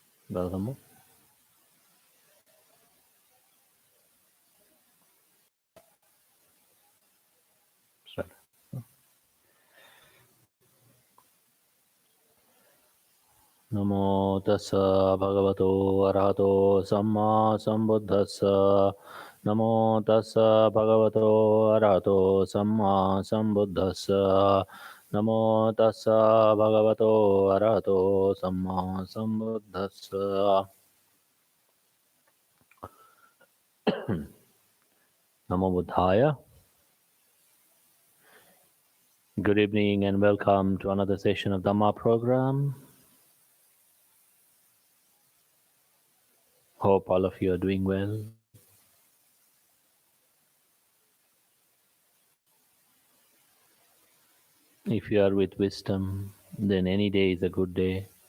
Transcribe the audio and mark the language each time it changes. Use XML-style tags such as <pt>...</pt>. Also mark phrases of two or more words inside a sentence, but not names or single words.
<en>Welcome. Start.</en> <pi>Namo tassa bhagavato arahato samma sambuddhassa. Namo tassa bhagavato arahato samma sambuddhassa. Namo tassa bhagavato arahato samma sambuddhassa. Namo Buddhaya.</pi> <en>Good evening and welcome to another session of Dhamma program. Hope all of you are doing well. If you are with wisdom, then any day is a good day.</en>